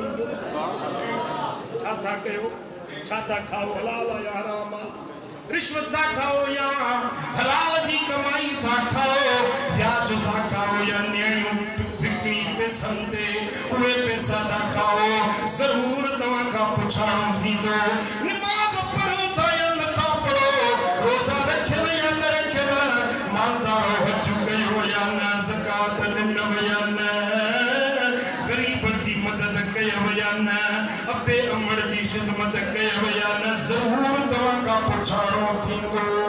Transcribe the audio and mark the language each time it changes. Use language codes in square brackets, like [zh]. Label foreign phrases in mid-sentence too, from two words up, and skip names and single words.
[sd] छा कयो छा था खाओ हलाल या हराम रिश्वत था खाओ या हलाल जी कमाई था खाओ ब्याज था खाओ या नियणियूं बिकरी पैसनि ते उहे पैसा था खाओ जरूर तव्हां खां पुछाणो थींदो नमाज़ पढ़ो था या नथा पढ़ो रोज़ा रखियव या न रखियव मालदार हज कयो या न ज़कात ॾिनव या न गरीबनि जी मदद कयव या न अबे अमड़ जी ख़िदमत कयव या न ज़रूर तव्हां खां पुछाणो थींदो